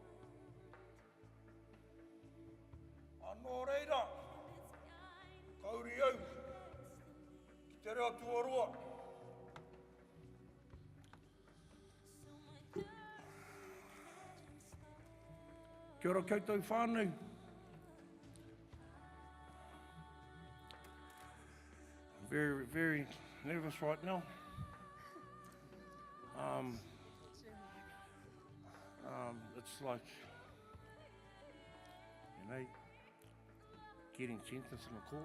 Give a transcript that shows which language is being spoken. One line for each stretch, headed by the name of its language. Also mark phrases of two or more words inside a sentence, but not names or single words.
Māori: Anō reira, kauri au, ki te reo tuarua. Kia ora koutou whānau.
English: I'm very, very nervous right now. It's like, getting sentenced in a court.